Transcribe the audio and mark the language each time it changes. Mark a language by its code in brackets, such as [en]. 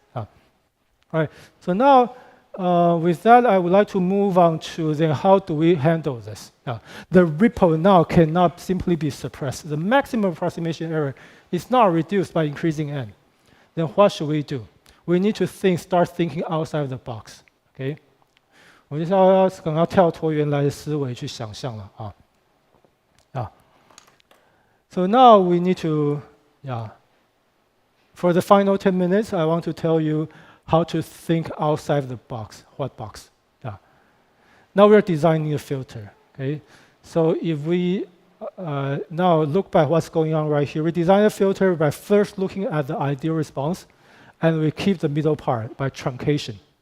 [en] All right. So now, with that, I would like to move on to then how do we handle this? The ripple now cannot simply be suppressed. The maximum approximation error is not reduced by increasing n. Then what should we do? We need to start thinking outside the box. Okay? [zh] 我们就是可能要跳脱原来的思维去想象了啊。 [en] So now we need to, for the final 10 minutes, I want to tell you how to think outside the box. What box? Now we're designing a filter. Okay, so if we now look by what's going on right here, we design a filter by first looking at the ideal response, and we keep the middle part by truncation.